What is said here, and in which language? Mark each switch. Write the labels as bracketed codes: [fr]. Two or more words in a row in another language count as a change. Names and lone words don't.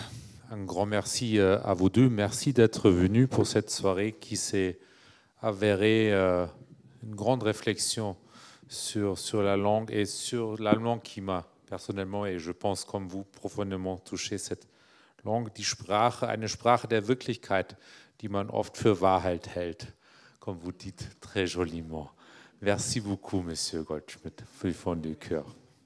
[fr] Un grand merci à vous deux. Merci d'être venus pour cette soirée qui s'est avérée une grande réflexion sur la langue et sur la langue qui m'a personnellement, et je pense comme vous, profondément touché, cette langue, [de] die Sprache, eine Sprache der Wirklichkeit, die man oft für Wahrheit hält, [fr] comme vous dites très joliment. Merci beaucoup, Monsieur Goldschmidt, du fond du cœur.